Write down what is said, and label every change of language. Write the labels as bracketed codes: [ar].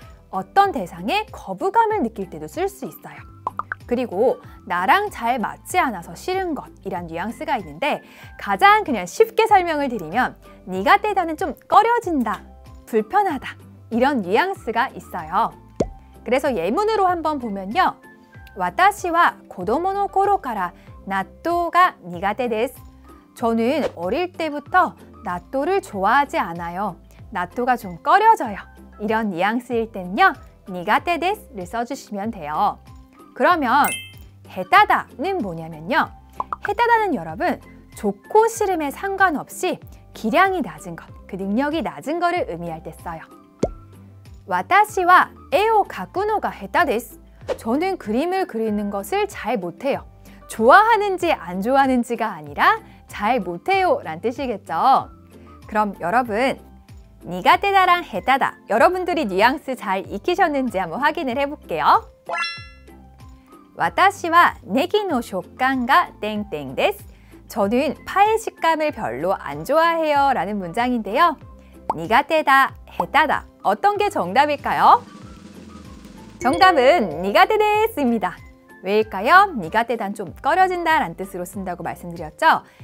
[ko] 어떤 대상에 거부감을 느낄 때도 쓸 수 있어요. 그리고 나랑 잘 맞지 않아서 싫은 것이란 뉘앙스가 있는데, 가장 그냥 쉽게 설명을 드리면 니가떼다는 좀 꺼려진다, 불편하다 이런 뉘앙스가 있어요. 그래서 예문으로 한번 보면요. [ja] 私は子供の頃から納豆が苦手です. [ko] 저는 어릴 때부터 나또를 좋아하지 않아요. 나또가 좀 꺼려져요. 이런 뉘앙스일 때는요, 니가테데스를 써주시면 돼요. 그러면 헤타다는 뭐냐면요, 헤타다는 여러분 좋고 싫음에 상관없이 기량이 낮은 것, 그 능력이 낮은 거를 의미할 때 써요. [ja] 私は絵を描くのが下手です. [ko] 저는 그림을 그리는 것을 잘 못해요. 좋아하는지 안 좋아하는지가 아니라 잘 못해요 라는 뜻이겠죠. 그럼 여러분 니가테다랑 헤타다, 여러분들이 뉘앙스 잘 익히셨는지 한번 확인을 해볼게요. [ja] 私はネギの食感が땡땡です. [ko] 저는 파의 식감을 별로 안 좋아해요 라는 문장인데요. 니가테다, 헤타다 어떤 게 정답일까요? 정답은 니가테데스입니다. 왜일까요? 니가테단 좀 꺼려진다 라는 뜻으로 쓴다고 말씀드렸죠.